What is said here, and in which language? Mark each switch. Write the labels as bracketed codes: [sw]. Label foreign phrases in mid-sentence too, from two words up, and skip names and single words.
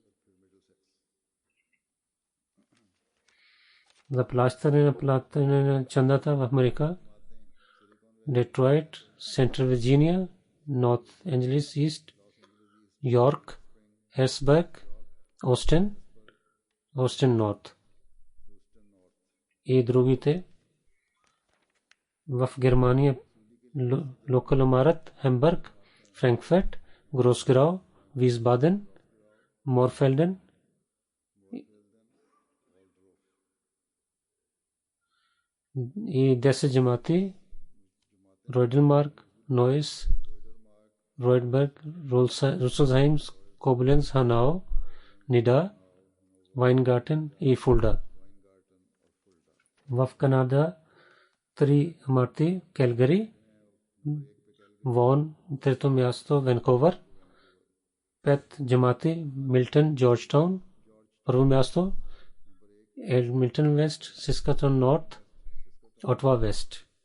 [bg] За плащане на чандата в Америка, Детройт, Централ Вирджиния, Норт Анджелис Ист, Йорк, Херцберг, Остин Норт и другите. В Германия локал имарат Хамбург, Франкфурт, Гросграу, Висбаден, Морфелден и 10 джамати Ройденбург, Нойс, Ройтберг, Русселсхайм, Кобленц, Hanau, Nida, Weingarten и Fulda. В Канада 3 имарати Калгари, Вон, трето място Ванкувър, 5 джамати Милтън, Джорджтаун, първо място Едминтън Вест, Саскатун Норт, Отва Вест.